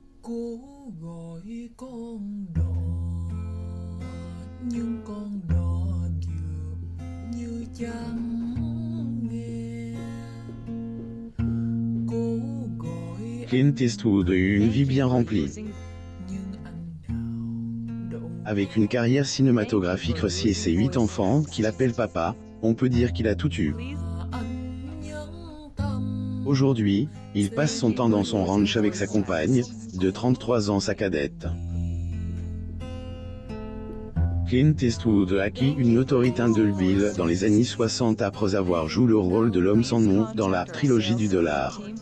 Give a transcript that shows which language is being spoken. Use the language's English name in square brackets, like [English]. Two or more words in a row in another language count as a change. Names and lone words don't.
[Vietnamese] Cố gọi con đò nhưng con đò dường như chẳng nghe. Cố gọi [French] Clint Eastwood eut une vie bien remplie. [Vietnamese] nhưng anh nào đâu [French] Avec une carrière cinématographique réussie et ses 8 enfants, qu'il appelle papa, on peut dire qu'il a tout eu. [Vietnamese] anh nhẫn tâm. [French] Aujourd'hui, il passe son temps dans son ranch avec sa compagne, de 33 ans sa cadette. Clint Eastwood a acquis une notoriété indélébile dans les années 60 après avoir joué le rôle de l'homme sans nom dans la trilogie du dollar.